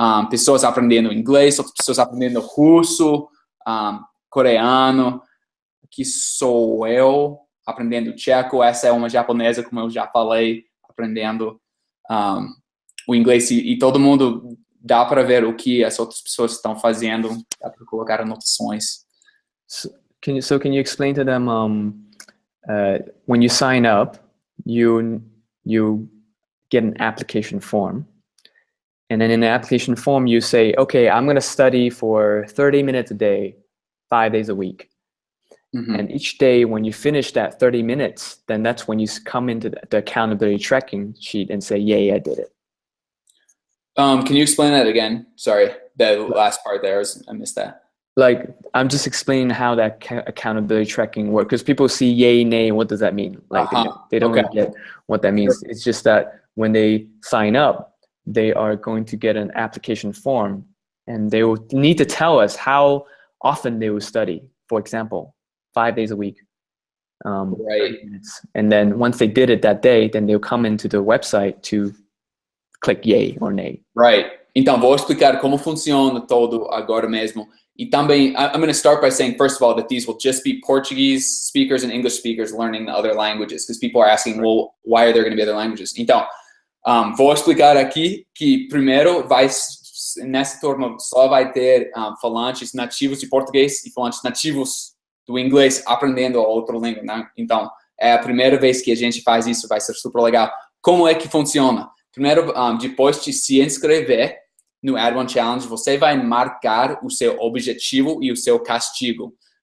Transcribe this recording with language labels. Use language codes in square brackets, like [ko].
[pt] Pessoas aprendendo inglês, outras pessoas aprendendo russo, coreano. Aqui sou eu aprendendo tcheco. Essa é uma japonesa, como eu já falei, aprendendo o inglês. E todo mundo dá para ver o que as outras pessoas estão fazendo, dá para colocar anotações. [en] So can you explain to them when you sign up, you get an application form, and then in the application form you say, okay, I'm going to study for 30 minutes a day, 5 days a week. And each day when you finish that 30 minutes, then that's when you come into the accountability tracking sheet and say, yay, I did it. Can you explain that again? Sorry, the last part there, I missed that. Like, I'm just explaining how that accountability tracking works, because people see yay, nay, what does that mean? Like, they don't really get what that means. It's just that when they sign up, they are going to get an application form, and they will need to tell us how often they will study. For example, 5 days a week, 30 minutes. And then once they did it that day, then they'll come into the website to click yay or nay. Right. [pt] Então, vou explicar como funciona todo agora mesmo. E também, [en] I'm going to start by saying, first of all, that these will just be Portuguese speakers and English speakers learning the other languages, because people are asking, well, why are there going to be other languages? [pt] Então, vou explicar aqui que primeiro nessa turma só vai ter falantes nativos de português e falantes nativos do inglês aprendendo a outra língua, né? Então, é a primeira vez que a gente faz isso, vai ser super legal. Como é que funciona? Primeiro, depois de se inscrever no Add1Challenge, você vai marcar o seu objetivo e o seu castigo.